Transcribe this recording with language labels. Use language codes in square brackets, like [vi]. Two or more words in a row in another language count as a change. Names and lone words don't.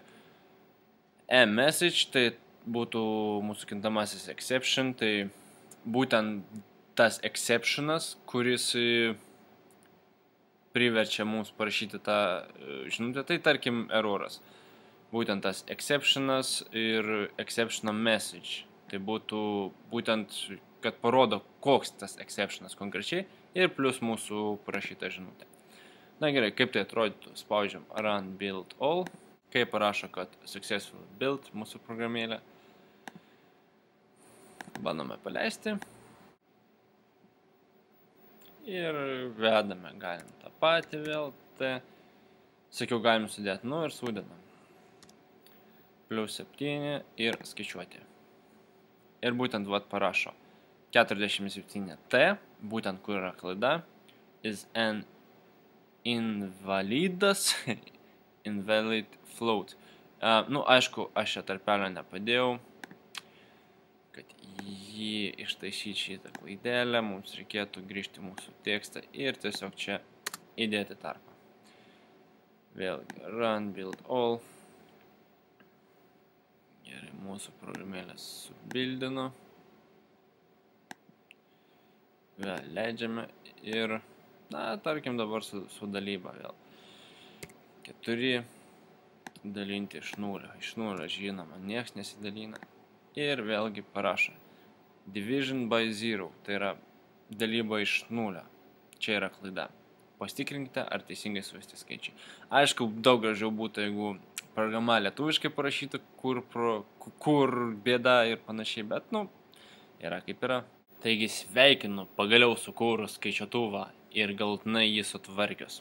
[lt] E.message tai būtų mūsų kintamasis exception, tai būtent tas exceptionas, kuris priverčia mums parašyti tą žinutę, tai tarkim erroras. Būtent tas exceptionas ir [en] exceptional message. [lt] Tai būtų būtent, kad parodo, koks tas exceptionas konkrečiai ir plus mūsų parašyta žinutė. Na gerai, kaip tai atrodytų? Spaudžiam [en] run build all. [lt] Kai parašo, kad [en] successful build [lt] mūsų programėlė. Bandome paleisti. Ir vedame, galim tą patį vėl. Sakiau, galim sudėti, ir sudedam. Plus 7 ir skaičiuoti. Ir būtent parašo 47T, būtent kur yra klaida, [en] is an invalidas, invalid float. [lt] Aišku, aš čia tarpelio nepadėjau, kad jį ištaisyti šitą klaidelę, mums reikėtų grįžti mūsų tekstą ir tiesiog čia įdėti tarpą. Vėlgi, [en] run, build all. [lt] Gerai, mūsų programėlės subildino. Vėl leidžiame ir, tarkim dabar su dalyba vėl. 4 dalinti iš 0. Iš 0 žinoma, nieks nesidalina. Ir vėlgi parašo [en] division by 0, [lt] tai yra dalyba iš 0. Čia yra klaida. Pasitikrinkite, ar teisingai suvesti skaičiai. Aišku, daug gražiau būtų, jeigu programa lietuviškai parašyta, kur bėda ir panašiai, bet, yra kaip yra. Taigi sveikinu, pagaliau sukūrus skaičiuotuvą ir galutinai jį sutvarkius.